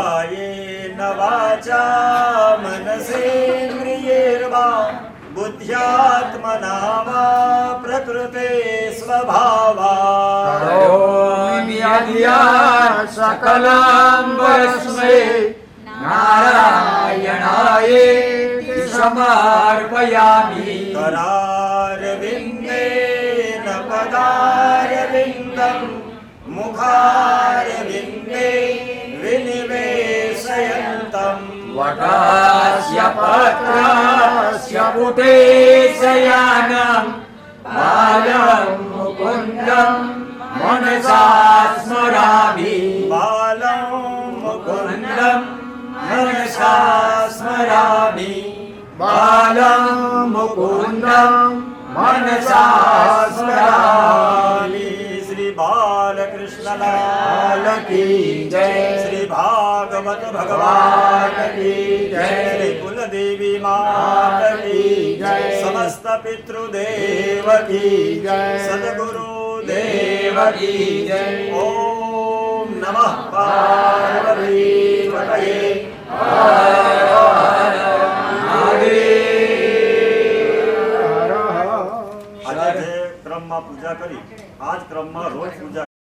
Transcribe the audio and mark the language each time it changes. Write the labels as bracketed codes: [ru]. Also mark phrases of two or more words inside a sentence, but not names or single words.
[sa] कायेन वाचा बनावा प्रकृते स्वभावा करोमि यद्या सकलं वस्मे नारायणायेति समर्पयामि करारविन्देन पदारविन्दं मुखारविन्दे विनिवेशयन्तम् वटस्य पत्रस्य पुटे शयानं बालं मुकुन्दं मनसा स्मरामि बालं मुकुन्दं मनसा स्मरामि बालं मुकुन्दं मनसा स्मरामि [hi] श्री बालकृष्ण लाल की जय श्री भागवत भगवान भगवान की जय श्री कुलदेवी मात की जय समस्त पितृदेव की जय सद्गुरु देव की जय [sa] ओम नमः पार्वती पतये [gu] આજે ક્રમમાં પૂજા કરી આજ ક્રમમાં રોજ પૂજા